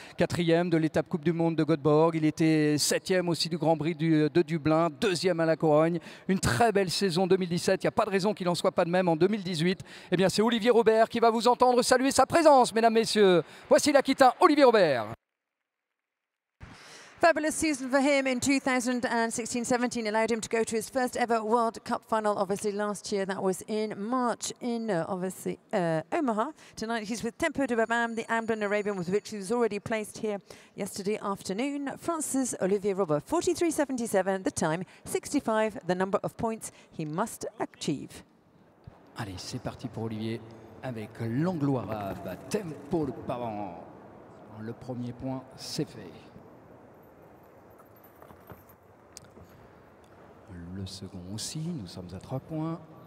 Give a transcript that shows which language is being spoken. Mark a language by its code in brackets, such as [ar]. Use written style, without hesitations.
[fr] 4e de l'étape Coupe du Monde de Göteborg. Il était 7e aussi du Grand Prix de Dublin, 2e à la Corogne. Une très belle saison 2017. Il n'y a pas de raison qu'il n'en soit pas de même en 2018. Eh bien c'est Olivier Robert qui va vous entendre saluer sa présence, mesdames, messieurs. Voici l'Aquitain Olivier Robert. [en] Fabulous season for him in 2016-17 allowed him to go to his first ever World Cup final. Obviously last year that was in March in Omaha. Tonight he's with Tempo de Babam, the Amblin Arabian, with which he was already placed here yesterday afternoon. France's Olivier Robert, 43.77 the time, 65 the number of points he must achieve. [fr] Allez, c'est parti pour Olivier avec l'anglo-arabe Tempo de Babam. Le premier point, c'est fait. Le second aussi, nous sommes à 3 points.